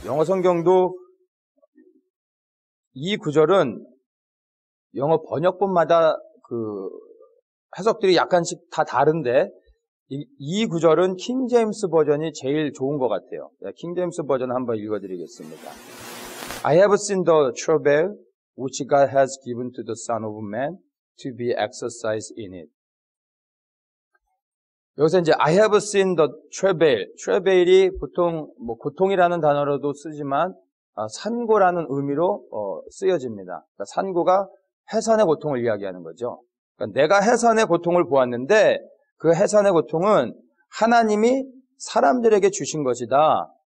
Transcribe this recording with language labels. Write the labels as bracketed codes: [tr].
[ko] 영어 성경도 이 구절은 영어 번역본마다 그 해석들이 약간씩 다 다른데 이 구절은 킹 제임스 버전이 제일 좋은 것 같아요. 킹 제임스 버전 한번 읽어드리겠습니다. [en] I have seen the travail which God has given to the Son of Man to be exercised in it. [ko] 여기서 이제 [en] I have seen the travail. [ko] travail이 보통 고통이라는 단어로도 쓰지만 산고라는 의미로 쓰여집니다. 그러니까 산고가 해산의 고통을 이야기하는 거죠. 그러니까 내가 해산의 고통을 보았는데 그 해산의 고통은 하나님이 사람들에게 주신 것이다.